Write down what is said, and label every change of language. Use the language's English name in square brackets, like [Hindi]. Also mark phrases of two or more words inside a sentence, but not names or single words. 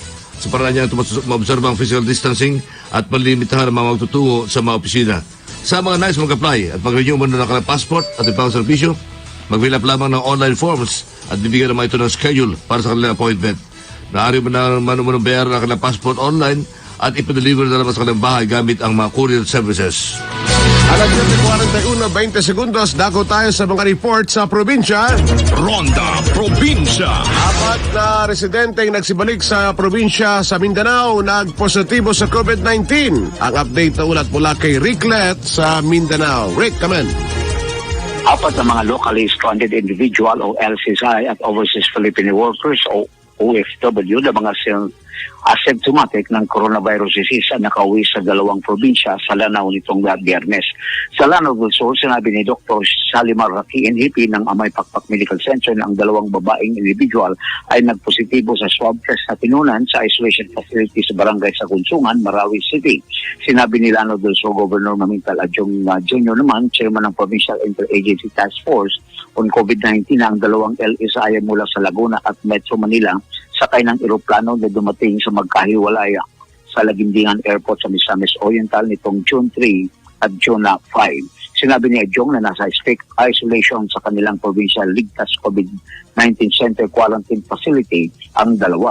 [Filipino] Sa paraan niya maobserba ang [English] physical distancing [Filipino] at malimitahan ang mga magtutungo sa mga opisina. Sa mga nais mag-apply at mag-renew muna ng kanilang passport at ibang serbisyo, mag-fill up lamang ng [English] online forms [Filipino] at bibigyan naman ito ng schedule para sa kanilang appointment. Naari mo na manong bayaran ang kanilang passport online at ipadeliver na naman sa kanilang bahay gamit ang mga [English] courier services. [Filipino] Alas 41:20 segundos, dako tayo sa mga report sa probinsya. Ronda Probinsya. Apat na residenteng nagsibalik sa probinsya sa Mindanao nagpositibo sa COVID-19. Ang update na ulat mula kay Rick Let sa Mindanao. Rick, [English] come in. [Filipino] Apat na mga [English] locally stranded individual [Filipino] o LCSI at [English] overseas Filipino workers [Filipino] o OFW na mga asymptomatic ng [English] coronavirus disease [Filipino] ang nakauwi sa dalawang probinsya sa Lanao nitong Biyernes. Sa Lanao del Sur, sinabi ni Dr. Salimar Rpn ng Amay Pakpak Medical Center na ang dalawang babaeng individual ay nagpositibo sa swab test na tinunan sa isolation facility sa barangay sa Kunsungan, Marawi City. Sinabi ni Lanao del Sur Governor Mamintal Adjong Jr. naman, chairman ng Provincial Interagency Task Force on COVID-19 na ang dalawang LSI mula sa Laguna at Metro Manila sakay ng eroplano na dumating sa magkahiwalay sa Laguindingan Airport sa Misamis Oriental nitong June 3 at June 5. Sinabi ni Adjong na nasa [English] strict isolation [Filipino] sa kanilang provincial Ligtas COVID-19 Center Quarantine Facility ang dalawa.